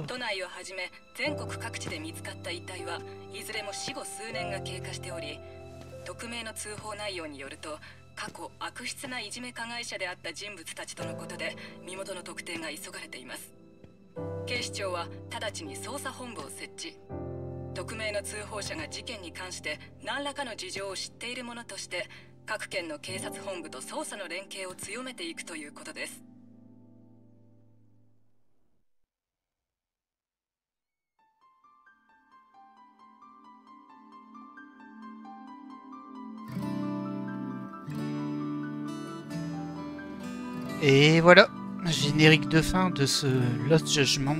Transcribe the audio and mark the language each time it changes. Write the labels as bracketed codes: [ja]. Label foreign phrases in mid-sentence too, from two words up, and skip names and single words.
[ja] 都内をはじめ全国各地で見つかった遺体はいずれも死後数年が経過しており、匿名の通報内容によると過去悪質ないじめ加害者であった人物たちとのことで身元の特定が急がれています。警視庁は直ちに捜査本部を設置。匿名の通報者が事件に関して何らかの事情を知っているものとして各県の警察本部と捜査の連携を強めていくということです。 [fr] Et voilà, générique de fin de ce Lost Judgment.